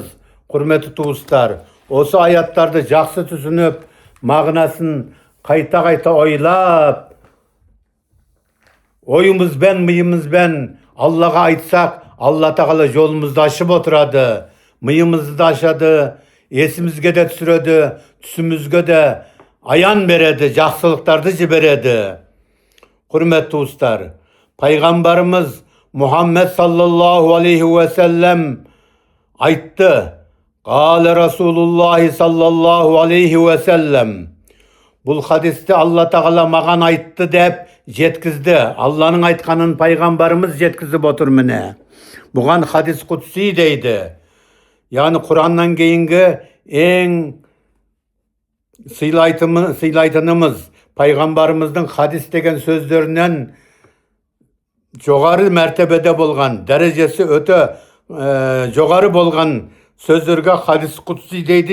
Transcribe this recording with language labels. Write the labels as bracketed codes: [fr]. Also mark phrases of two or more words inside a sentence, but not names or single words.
[kk] Құрметті туыстар, осы аяттарды жақсы түсініп, мағынасын қайта-қайта ойлап, ойымызбен, миымызбен Аллаға айтсақ, Алла тағала жолымызды ашып отырады, миымызды да ашады, есімізге де түсіреді, түсімізге де аян береді, жақсылықтарды жібереді. Құрметті туыстар, пайғамбарымыз Мұхаммед [ar] صلى الله عليه وسلم [kk] айтты. [ar] قال رسول الله صلى الله عليه وسلم. [kk] Бұл хадисті Алла тағала маған айтты деп жеткізді. Алланың айтқанын пайғамбарымыз жеткізіп отыр міне. Бұған [ar] حديث قدسي [kk] дейді. Яғни Құраннан кейінгі ең сыйлайтынымыз пайғамбарымыздың хадис деген сөздерінен жоғары мәртебеде болған, дәрежесі өте жоғары болған сөздерге [ar] حديث قدسي [kk] дейді.